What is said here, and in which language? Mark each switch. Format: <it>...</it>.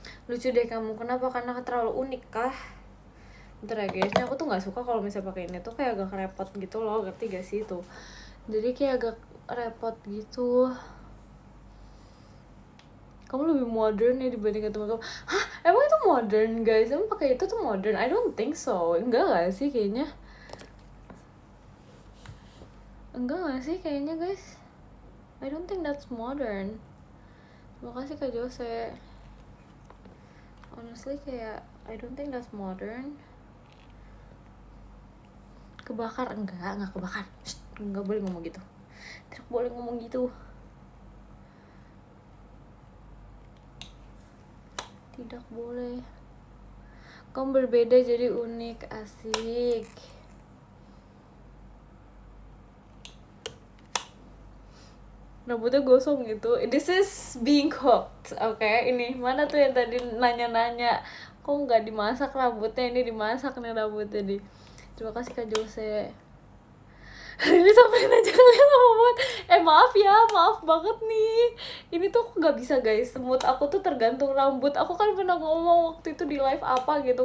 <id>Lucu deh kamu, kenapa? Karena terlalu unik kah? Bentar ya guys, aku tuh nggak suka kalau misalnya pakai ini tuh kayak agak repot gitu loh, ngerti gak sih tuh? Jadi kayak agak repot gitu. Kamu lebih modern ya dibandingkan teman-teman. Hah? Emang itu modern guys? Emang pakai itu tuh modern?</id> <en>I don't think so.</en> <id>Enggak gak sih kayaknya?</id> <en>Guys, I don't think that's modern.</en> <id>Terima kasih Kak Jose.</id> <en>Honestly kayak I don't think that's modern.</en> <id>Kebakar? Enggak kebakar. Shh, enggak boleh ngomong gitu. Tidak boleh ngomong gitu. Tidak boleh. Kamu berbeda jadi unik, asik. Rambutnya gosong gitu.</id> <en>This is being cooked, okay?</en> <id>Ini mana tuh yang tadi nanya-nanya, kok nggak dimasak rambutnya? Ini dimasak nih rambutnya nih. Terima kasih Kak Jose. Ini sampai aja kalian lama banget. Maaf banget nih. Ini tuh nggak bisa guys. Mood aku tuh tergantung rambut. Aku kan pernah ngomong waktu itu di live apa gitu.</id>